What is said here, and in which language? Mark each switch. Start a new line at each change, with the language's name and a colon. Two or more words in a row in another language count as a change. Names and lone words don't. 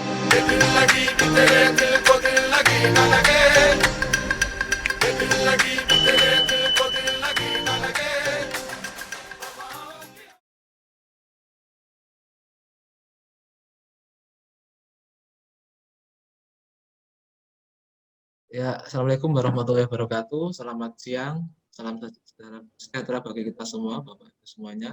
Hindi: दिल लगी कि तेरे दिल को दिल लगी न लगे, दिल लगी कि तेरे दिल को दिल लगी न लगे।
Arabic: Ya, السلام عليكم ورحمة الله وبركاته.
Indonesian: Selamat siang, salam sejahtera bagi kita semua, Bapak Ibu semuanya.